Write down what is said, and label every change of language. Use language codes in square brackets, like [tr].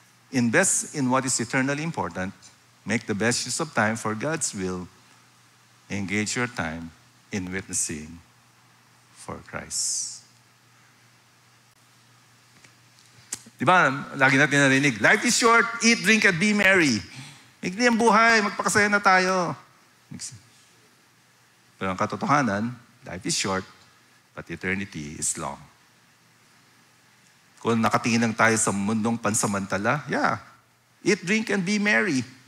[en] Invest in what is eternally important. Make the best use of time for God's will. Engage your time in witnessing for Christ. Diba, lagi natin narinig, life is short, eat, drink, and be merry. [tl] Maikli ang buhay, magpakasaya na tayo. [en] Pero ang katotohanan, life is short, but eternity is long. [tl] Kung nakatingin lang tayo sa mundong pansamantala, yeah, eat, drink, and be merry.